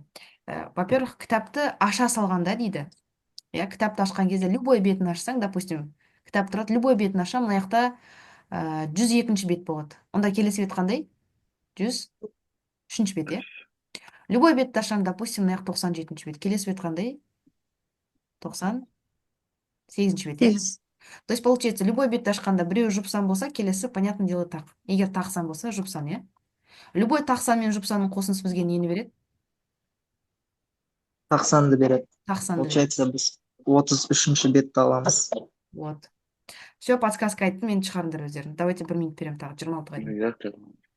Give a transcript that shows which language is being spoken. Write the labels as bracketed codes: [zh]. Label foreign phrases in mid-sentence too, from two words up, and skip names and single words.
[kk] Во-первых, кітапты аша салғанда дейді. Я кітапты ашқан кезде любой бетін ашсаң, допустим, кітап тұрады, любой бетін ашсам, мына жақта 102-ші бет болады. Онда келесі бет қандай? 103-ші бет, иә? Любой бетті ашсам, допустим, мына жақ 97-ші бет. Келесі бет қандай? 98-ші бет, иә? [ru] То есть, получается, [kk] любой бетті ашқанда біреу жұпсан болса, келесі, [ru] понятное дело, [kk] тақ. Егер тақсан болса, жұпсан, иә? Любой тақсан мен жұпсанның қосындысы бізге нені береді? 90-ды береді. Тақсанды береді. Получается, біз 33-ші бетті аламыз. Вот. [ru] Все, подсказка [kk] айттым, енді шығарыңдар өздерің. [ru] Давайте 1 минут берем [kk] тағы, 26-ға дейін.